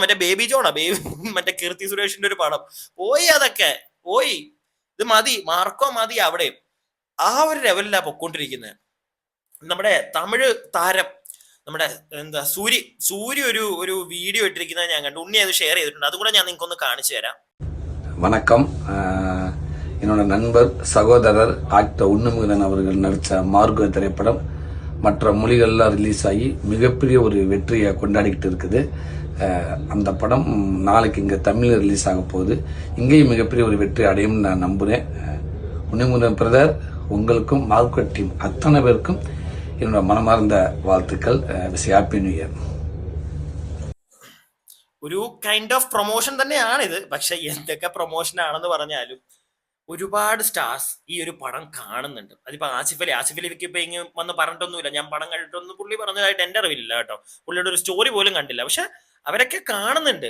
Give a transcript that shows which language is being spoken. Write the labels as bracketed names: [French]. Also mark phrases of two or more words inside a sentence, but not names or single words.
[Malayalam] മറ്റേ ബേബി ജോണാ, മറ്റേ കീർത്തി സുരേഷിന്റെ ഒരു പടം അതൊക്കെ പോയി. ഇത് മതി, മാർക്കോ മതി. അവിടെ ആ ഒരു ലെവലിലാ പൊക്കോണ്ടിരിക്കുന്നത്. നമ്മുടെ തമിഴ് താരം നമ്മുടെ സൂര്യ ഒരു വീഡിയോ ഇട്ടിരിക്കുന്നത് ഞാൻ കണ്ടു. ഉണ്ണി അത് ഷെയർ ചെയ്തിട്ടുണ്ട്, അതുകൂടെ ഞാൻ നിങ്ങൾക്ക് ഒന്ന് കാണിച്ചു തരാം. [Tamil] வணக்கம். என்னோட நண்பர் சகோதரர் ஆக்டர் உண்ணுமுகன் அவர்கள் நடித்த மார்கோ திரைப்படம் மற்ற மொழிகள்லாம் ரிலீஸ் ஆகி மிகப்பெரிய ஒரு வெற்றியை கொண்டாடிக்கிட்டு இருக்குது. அந்த படம் நாளைக்கு இங்கே தமிழில் ரிலீஸ் ஆக போகுது. இங்கேயும் மிகப்பெரிய ஒரு வெற்றி அடையும்னு நான் நம்புகிறேன். உண்ணுமுகன் பிரதர், உங்களுக்கும் மார்கோ டீம் அத்தனை பேருக்கும் என்னோட மனமார்ந்த வாழ்த்துக்கள். [English] Happy New Year. [Malayalam] ഒരു [English] kind of [Malayalam] പ്രൊമോഷൻ തന്നെയാണിത്. പക്ഷെ എന്തൊക്കെ പ്രൊമോഷൻ ആണെന്ന് പറഞ്ഞാലും ഒരുപാട് സ്റ്റാർസ് ഈ ഒരു പടം കാണുന്നുണ്ട്. അതിപ്പോ ആസിഫ് അലിക്ക് ഇപ്പൊ ഇങ്ങനെ വന്ന് പറഞ്ഞിട്ടൊന്നുമില്ല, ഞാൻ പടം കണ്ടിട്ടൊന്നും പുള്ളി പറഞ്ഞതായിട്ട് എന്റെ അറിവില്ല കേട്ടോ. പുള്ളിയുടെ ഒരു സ്റ്റോറി പോലും കണ്ടില്ല. പക്ഷെ അവരൊക്കെ കാണുന്നുണ്ട്.